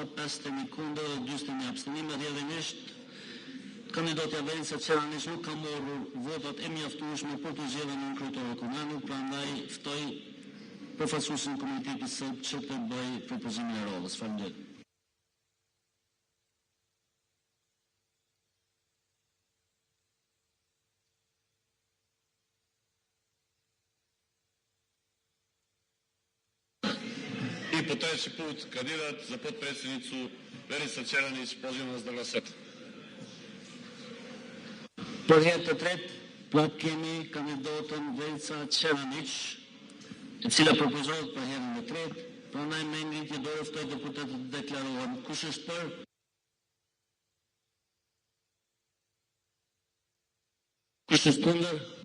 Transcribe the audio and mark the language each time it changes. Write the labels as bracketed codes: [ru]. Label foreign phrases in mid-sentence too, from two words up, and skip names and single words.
[sq] 51 kundër dhe 41 abstenime, rrjedhimisht kandidatja Verica Ćeranić nuk ka marrur votat e mjaftueshme për të zgjedhur nënkryetarin e Kuvendit, prandaj ftoj përfaqësuesin e Komunitetit Sërb që të bëjë propozimin e Rodhës. Faleminderit. [sr] I po treći put kandidat za potpredsjednicu Verica Ćeranić, pozivam vas da glasate. [sq] Për herë të tretë, plot kemi kandidatën Verica Ćeranić, e cila propozohet për herën e tretë, prandaj me ngritje dorë ftoj deputetët të deklarohen. Kush është për? Kush është kundër?